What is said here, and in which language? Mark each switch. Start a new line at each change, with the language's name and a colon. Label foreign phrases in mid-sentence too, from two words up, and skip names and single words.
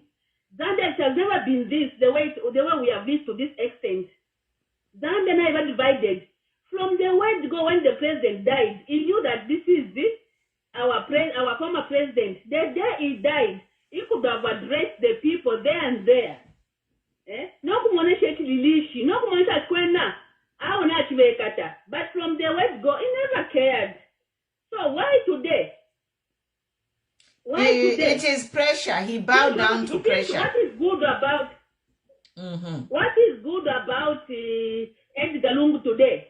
English: Zambia has never been this, the way we have this to this extent. Zambia never divided. From the word go when the president died, he knew that this is this, our former president. The day he died, he could have addressed the people there and there.
Bemba: No kumonesha kililishi, no kumonesha kwenda,
English: but from the word go, he never cared. So why today? It is pressure. He bowed down to pressure. What is good about Edgar Lungu today?